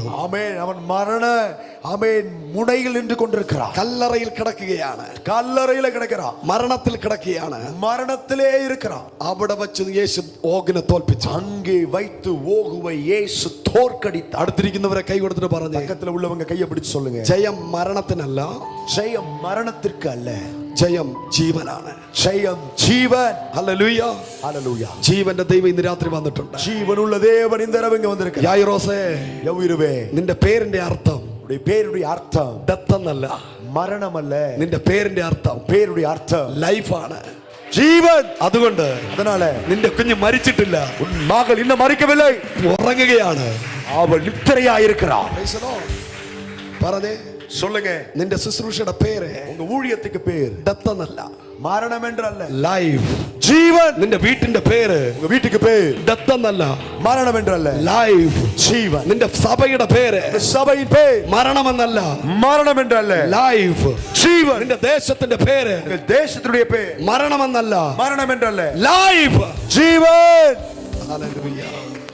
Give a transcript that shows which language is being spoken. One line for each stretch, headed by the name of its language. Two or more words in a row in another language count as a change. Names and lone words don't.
Tamil: ஆமென், அவன் மரண ஆமென் முனையில் நின்று கொண்டிருக்கிறான்.
Malayalam: കല്ലറയിൽ കിടക്കുകയാണ്,
Tamil: கல்லறையில கிடக்கிறான்,
Malayalam: മരണത്തിൽ കിടക്കുകയാണ്.
Tamil: மரணத்திலே இருக்கிறான்.
Malayalam: അവിടെ വെച്ച് യേശു ഓഗിനെ തോൽപ്പിച്ചു.
Tamil: அங்கே வைத்து ஓகுவை இயேசு தோற்கடித்தார்.
Malayalam: അടുത്തിരിക്കുന്നവരെ കൈ കൊടുത്തിട്ട് പറഞ്ഞു,
Tamil: பக்கத்துல உள்ளவங்க கையை பிடிச்சு சொல்லுங்க,
Malayalam: ജയം മരണത്തിനല്ല,
Tamil: ஜெயம் மரணத்திற்கு அல்ல,
Malayalam: ജയം ജീവനാണ്.
Tamil: ஜெயம் ஜீவன்.
Malayalam: ഹല്ലേലൂയ.
Tamil: ஹல்லேலூயா.
Malayalam: ജീവന്റെ ദൈവം ഇന്ന് രാത്രി വന്നിട്ടുണ്ട്.
Tamil: ஜீவனுள்ள தேவன் இந்த இரவு இங்க வந்திருக்கிறார்.
Malayalam: യായിറോസേ,
Tamil: யவீருவே,
Malayalam: നിന്റെ പേരിന്റെ അർത്ഥം
Tamil: உடைய பேருடைய அர்த்தம்
Malayalam: ഡെത്ത് എന്നല്ല,
Tamil: மரணம் அல்ல,
Malayalam: നിന്റെ പേരിന്റെ അർത്ഥം
Tamil: பேருடைய அர்த்தம்
Malayalam: ലൈഫാണ്,
Tamil: ஜீவன்.
Malayalam: അതുകൊണ്ട്
Tamil: அதனால
Malayalam: നിന്റെ കുഞ്ഞ് മരിച്ചിട്ടില്ല,
Tamil: உன் மகள் இன்னும் மறிக்கவில்லை,
Malayalam: ഉറങ്ങുകയാണ്.
Tamil: அவள் நித்திரையாயிருக்கிறாள்.
Malayalam: പറഞ്ഞേ,
Tamil: சொல்லுங்க,
Malayalam: നിന്റെ ശുശ്രൂഷയുടെ പേര്
Tamil: உங்க ஊழியத்துக்கு பேர்
Malayalam: ഡെത്ത് എന്നല്ല,
Tamil: மரணம் என்று அல்ல,
Malayalam: ലൈഫ്.
Tamil: ஜீவன்.
Malayalam: നിന്റെ വീട്ടിന്റെ പേര്
Tamil: உங்க வீட்டுக்கு பேர்
Malayalam: ഡെത്ത് എന്നല്ല,
Tamil: மரணம் என்று அல்ல,
Malayalam: ലൈഫ്.
Tamil: ஜீவன்.
Malayalam: നിന്റെ സഭയുടെ പേര്
Tamil: இந்த சபையின் பேர்
Malayalam: മരണമെന്നല്ല,
Tamil: மரணம் என்று அல்ல,
Malayalam: ലൈഫ്.
Tamil: ஜீவன்.
Malayalam: നിന്റെ ദേശത്തിന്റെ പേര്
Tamil: உங்க தேசத்துடைய பேர்
Malayalam: മരണമെന്നല്ല,
Tamil: மரணம் என்று அல்ல,
Malayalam: ലൈഫ്.
Tamil: ஜீவன்.
Malayalam: ഹല്ലേലൂയ.